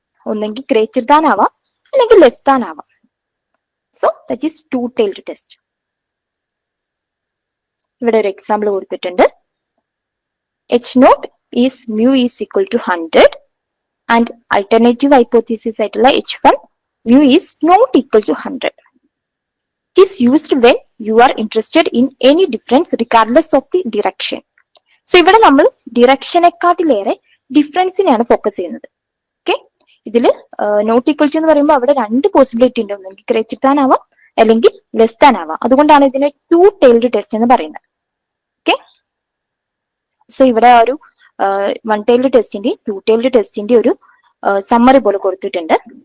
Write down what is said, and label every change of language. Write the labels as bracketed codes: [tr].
[ml] ഒന്നെങ്കിൽ greater than ആവാം അല്ലെങ്കിൽ ലെസ് ദാൻ ആവാം. [en] So that is two tailed test. [ml] ഇവിടെ ഒരു എക്സാമ്പിൾ കൊടുത്തിട്ടുണ്ട്. [en] H0 is mu is equal to 100 and alternative hypothesis ആയിട്ടുള്ള H1 mu is not equal to 100. It is used when you are interested in any difference regardless of the direction. [ml] So ഇവിടെ നമ്മൾ ഡിറക്ഷനെക്കാട്ടിലേറെ ഡിഫറൻസിനെയാണ് focus ചെയ്യുന്നത്. Okay, ഇതിൽ not equal to എന്ന് പറയുമ്പോൾ അവിടെ രണ്ട് possibility ഉണ്ട്. ഒന്നെങ്കിൽ ഗ്രേറ്റർ ദാൻ ആവാം അല്ലെങ്കിൽ ലെസ് ദാൻ ആവാം. അതുകൊണ്ടാണ് ഇതിനെ ടു ടൈൽഡ് ടെസ്റ്റ് എന്ന് പറയുന്നത്. ഓക്കെ, സോ ഇവിടെ ഒരു വൺ ടൈൽഡ് ടെസ്റ്റിന്റെ ടു ടൈൽഡ് ടെസ്റ്റിന്റെ ഒരു സമ്മറി പോലെ കൊടുത്തിട്ടുണ്ട്.